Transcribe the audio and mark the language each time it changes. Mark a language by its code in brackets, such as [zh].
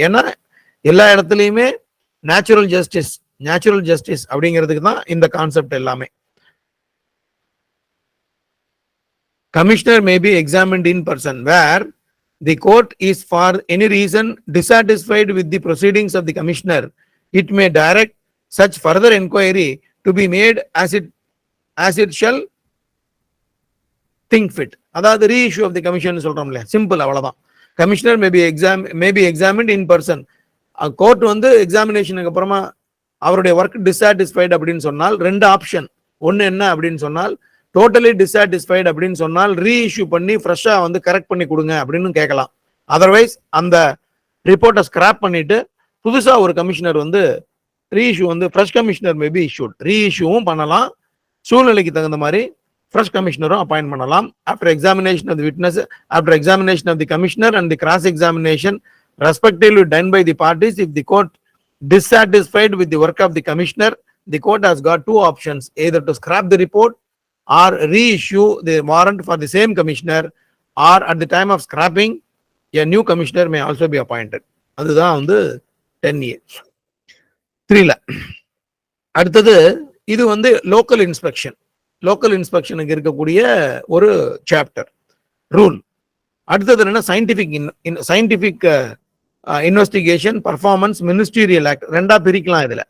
[ta] ஏன்னா எல்லா இடத்துலையுமே நேச்சுரல் ஜஸ்டிஸ் அப்படிங்கிறதுக்கு தான் இந்த கான்செப்ட் எல்லாமே. [en] Commissioner may be examined in person where the court is for any reason dissatisfied with the proceedings of the commissioner. It may direct such further inquiry to be made as it shall think fit. [ta] அதாவது [en] reissue of the commission [ta] சொல்றோம்ல, simple அவ்வளவுதான். [en] Commissioner may be examined in person. [ta] Court வந்து எக்ஸாமினேஷனுக்கு அப்புறமா அவருடைய work டிசாட்டிஸ்ஃபைட் அப்படின்னு சொன்னால் ரெண்டு option. ஒன்னு என்ன அப்படின்னு சொன்னால் டோட்டலி டிசாட்டிஸ்ஃபைட் அப்படின்னு சொன்னால் ரீஇஷ்யூ பண்ணி ஃப்ரெஷ்ஷா வந்து கரெக்ட் பண்ணி கொடுங்க அப்படின்னு கேட்கலாம். அதர்வைஸ் அந்த ரிப்போர்ட்டை ஸ்கிராப் பண்ணிட்டு புதுசா ஒரு கமிஷனர் வந்து ரீஇஷ்யூ வந்து ஃப்ரெஷ் கமிஷனர் மேபி இஷ்யூட் ரீஇஷ்யூவும் பண்ணலாம். சூழ்நிலைக்கு தகுந்த மாதிரி fresh commissioner appoint பண்ணலாம். [en] After examination of the witness, after examination of the commissioner and the cross examination respectively done by the parties, if the court dissatisfied with the work of the commissioner, the court has got two options, either to scrap the report or reissue the warrant for the same commissioner, or at the time of scrapping a new commissioner may also be appointed. [ta] அதுதான் வந்து 10A 3ல. அடுத்தது இது வந்து local inspection. Local இன்ஸ்பெக்ஷனுக்கு இருக்கக்கூடிய ஒரு chapter rule. அடுத்தது என்ன, [en] Scientific investigation performance ministerial act. [ta] ரெண்டா பிரிக்கலாம் இதுல.